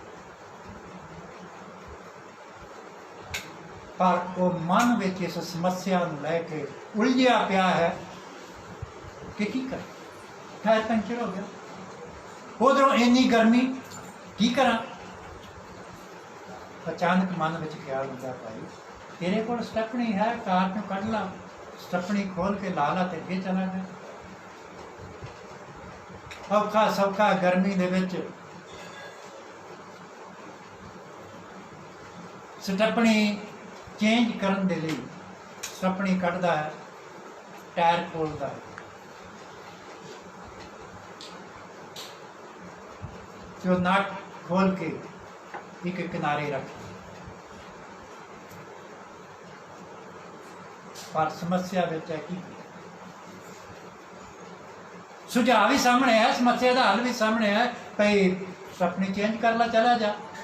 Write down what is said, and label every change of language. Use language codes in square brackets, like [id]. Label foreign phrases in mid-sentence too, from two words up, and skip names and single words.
[hi] पर वो मन में इस समस्या [pa] ਲੈਕੇ ਉਲਝਿਆ ਪਿਆ ਹੈ ਕਿ ਕੀ ਕਰ, [hi] टायर पंचर हो गया, [pa] ਉਧਰੋਂ ਇੰਨੀ ਗਰਮੀ ਕੀ ਕਰਾ। [hi] अचानक मन में ख्याल आता, भाई तेरे को स्टपनी है, कार में कढ़ ला, स्टपनी खोल के ला ला, ते चला गया। [pa] ਔਖਾ ਸੌਖਾ ਗਰਮੀ ਦੇ ਵਿੱਚ ਸਟਪਨੀ ਚੇਂਜ ਕਰਨ ਦੇ ਲਈ ਸਟਪਨੀ ਕੱਢਦਾ ਹੈ, ਟਾਇਰ ਖੋਲ੍ਹਦਾ ਹੈ, ਜੋ ਨਟ ਖੋਲ੍ਹ ਕੇ ਇੱਕ ਕਿਨਾਰੇ ਰੱਖ। [hi] पर समस्या विच है कि सुझाव भी सामने है, समस्या का हल भी सामने है, भाई स्टपनी चेंज कर ला, चला जा।